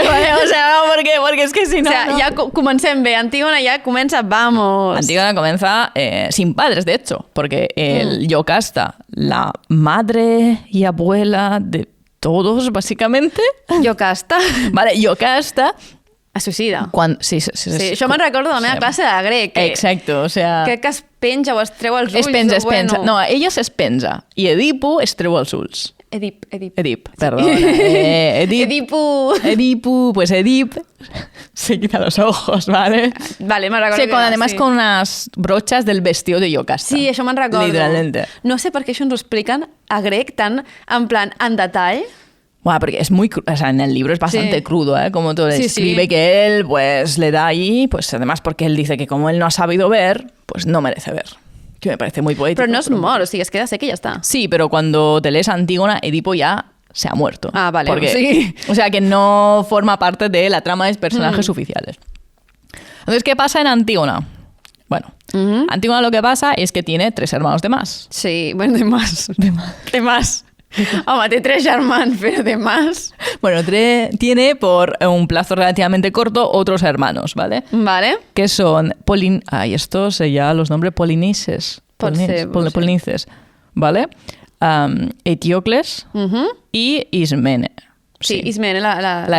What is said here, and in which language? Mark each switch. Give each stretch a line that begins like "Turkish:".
Spanish: O sea, ¿por qué? Porque es que si no... O sea, no.
Catalan: ja comencem bé. Antígona ja comença, vamos.
Spanish: Antígona comienza sin padres, de hecho, porque el Yocasta, la madre y abuela de todos, básicamente. Yocasta. Vale, Yocasta...
Catalan: Es suïcida. Sí, Sí, això me'n recordo de la meva classe de grec.
Spanish: Exacto, o sea...
Catalan: Crec que es penja o es treu els ulls. Es penja, o es penja. bueno. No, ella es penja. Y Edipo es treu els ulls. Edip. Edip, perdona.
Spanish: Edipo. Edipo, pues Edip se quita los ojos, ¿vale?
Catalan: Vale, me'n recordo.
Spanish: Sí, además con unas brochas del vestido de Yocasta.
Catalan: Sí, això me'n recordo.
Spanish: Literalmente.
Catalan: No sé per què això ens ho expliquen a grec tan, en plan, en detall.
Spanish: Bueno, porque es muy... O sea, en el libro es bastante Sí. crudo, ¿eh? Como todo Sí, escribe sí. que él, pues, le da ahí, pues, además porque él dice que como él no ha sabido ver, pues no merece ver. Que me parece muy poético.
Catalan: Però no es mor, o sigui, es queda sec i ja està.
Spanish: Sí, pero cuando te lees Antígona, Edipo ya se ha muerto. Ah, vale, Porque, sí. O sea, que no forma parte de la trama de personajes oficiales. Entonces, ¿qué pasa en Antígona? Bueno, Antígona lo que pasa es que tiene 3 hermanos de más. Sí, bueno, de más. De más.
Catalan: Home, té 3 germans, però
Spanish: de más. Bueno, tiene por un plazo relativamente corto otros hermanos, ¿vale? Vale. Que son estos ya los nombres Polinices.
Catalan: Pot ser, sí.
Spanish: Polinices, ¿vale? Etíocles y Ismene. Sí, Ismene, la